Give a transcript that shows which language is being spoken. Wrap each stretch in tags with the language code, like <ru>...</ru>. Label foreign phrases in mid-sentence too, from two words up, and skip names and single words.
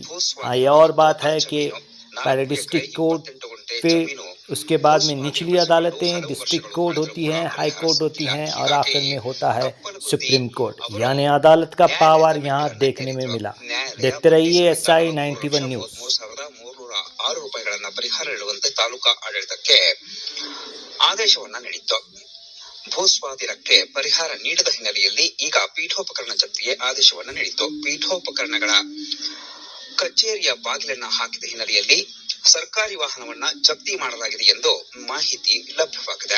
<hi>हाँ, ये और बात है कि पहले</hi> <en>district court</en> <hi>पे, उसके बाद में निचली अदालतें,</hi> <en>district court</en> <hi>होती हैं,</hi> <en>high court</en> <hi>होती हैं और आखिर में होता है</hi> <en>supreme court.</en> <hi>यानी अदालत का पावर यहाँ देखने में मिला। देखते रहिए SI91 न्यूज़।</hi> <kn>ಪರಿಹಾರ ನೀಡುವಂತೆ ತಾಲೂಕಾ ಆಡಳಿತಕ್ಕೆ ಆದೇಶವನ್ನ ನೀಡಿತ್ತು. ಭೂಸ್ವಾಧೀನಕ್ಕೆ ಪರಿಹಾರ ನೀಡದ ಹಿನ್ನೆಲೆಯಲ್ಲಿ ಈಗ ಪೀಠೋಪಕರಣ ಜಪ್ತಿಗೆ ಆದೇಶವನ್ನ ನೀಡಿತ್ತು. ಪೀಠೋಪಕರಣಗಳ ಕಚೇರಿಯ ಬಾಗಿಲನ್ನ ಹಾಕಿದ ಹಿನ್ನೆಲೆಯಲ್ಲಿ ಸರ್ಕಾರಿ ವಾಹನವನ್ನ ಜಪ್ತಿ ಮಾಡಲಾಗಿದೆ ಎಂದು ಮಾಹಿತಿ ಲಭ್ಯವಾಗಿದೆ.</kn>